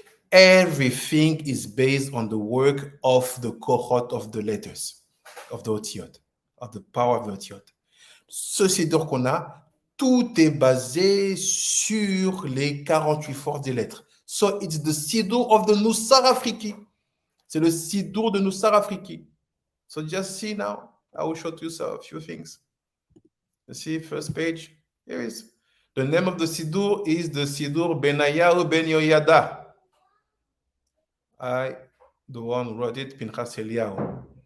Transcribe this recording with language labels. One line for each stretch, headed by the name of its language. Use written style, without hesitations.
English: Everything is based on the work of the cohort of the letters, of the Otiot, of the power of the Otiot.
French: Ce Siddur qu'on a, tout est basé sur les 48 forces des lettres.
English: So it's the Siddur of the Nusakh Afriki.
French: C'est le Siddur de Nusakh Afriki.
English: So just see now. I will show you a few things. You see, first page. Here is. The name of the Siddur is the Siddur Eliyahou ben Yoyada. The one who wrote it, Pinhas Eliyahou.